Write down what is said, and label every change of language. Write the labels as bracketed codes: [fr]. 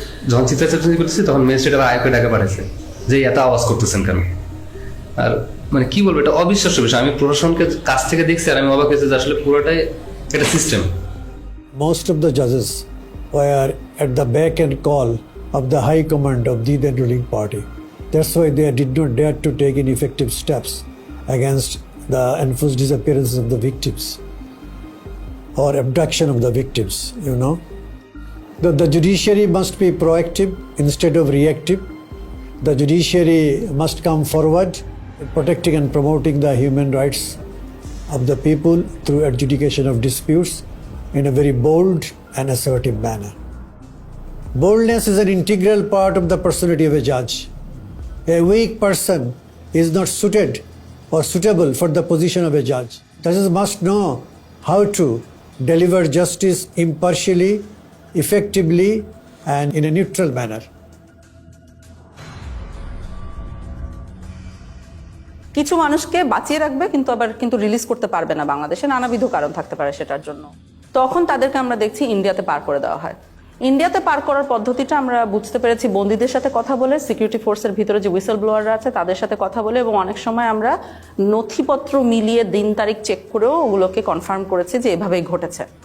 [bn] যখন চিৎকার চেঁচামেচি করতেছি তখন ম্যাজিস্ট্রেট আবার আয়কে ডাকা পাঠাইছে যে এত আওয়াজ করতেছেন কেন। আর মানে কি বলবো, এটা অবিশ্বাস্য বিষয়। আমি প্রশাসনকে কাছ থেকে দেখছি আর আমি অবাক হয়েছি যে আসলে পুরোটাই একটা system. [en] Most of the judges were at the beck and call of the high command of the then ruling party. That's why they did not dare to take any effective steps against the enforced disappearances of the victims or abduction of the victims, The judiciary must be proactive instead of reactive. The judiciary must come forward in protecting and promoting the human rights of the people through adjudication of disputes in a very bold and assertive manner. Boldness is an integral part of the personality of a judge. A weak person is not suited or suitable for the position of a judge. Judges must know how to deliver justice impartially, effectively, and in a neutral manner. [bn] কিছু মানুষকে বাঁচিয়ে রাখবে কিন্তু আবার release করতে পারবে না, বাংলাদেশে নানাবিধ কারণ থাকতে পারে সেটার জন্য। তখন তাদেরকে আমরা দেখছি ইন্ডিয়াতে পার করে দেওয়া হয়। ইন্ডিয়াতে পার করার পদ্ধতিটা আমরা বুঝতে পেরেছি বন্দীদের সাথে কথা বলে, সিকিউরিটি ফোর্সের ভিতরে যে হুইসেল ব্লোয়াররা আছে তাদের সাথে কথা বলে, এবং অনেক সময় আমরা নথিপত্র মিলিয়ে দিন তারিখ চেক করেও ওগুলোকে কনফার্ম করেছি যে এভাবেই ঘটেছে।